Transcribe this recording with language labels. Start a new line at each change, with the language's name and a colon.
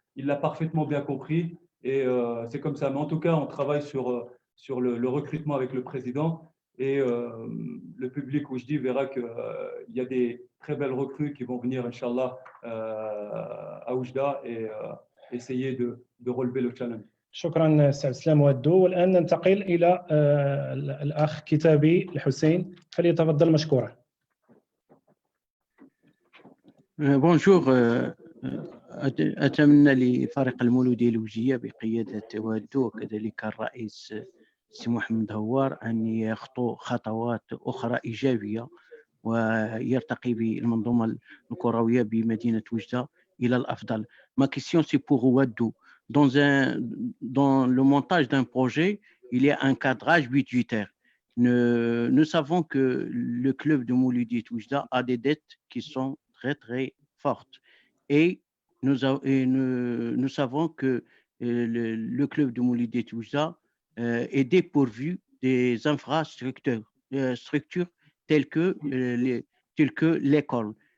French: Il l'a parfaitement bien compris et c'est comme ça. Mais en tout cas, on travaille sur le recrutement avec le président et le public où je dis verra qu'il y a des très belles recrues qui vont venir, Inch'Allah, à Oujda et essayer de relever le challenge.
Arabic: شكرا سي عبد السلام ودو. والآن ننتقل إلى الأخ كتابي الحسين، فليتفضل مشكورا.
French: بونجور.
Arabic: أتمنى لفريق المولودية الوجية بقيادة ودو وكذلك الرئيس سي محمد هوار أن يخطو خطوات أخرى إيجابية ويرتقي بالمنظومة الكروية بمدينة وجدة إلى الأفضل.
French: Ma question c'est pour Wadou. Dans le montage d'un projet, il y a un cadrage budgétaire. Nous savons que le club de Mouloudiet Oujda a des dettes qui sont très très fortes. Et nous savons que le club de Mouloudiet Oujda est dépourvu des infrastructures telles que l'école.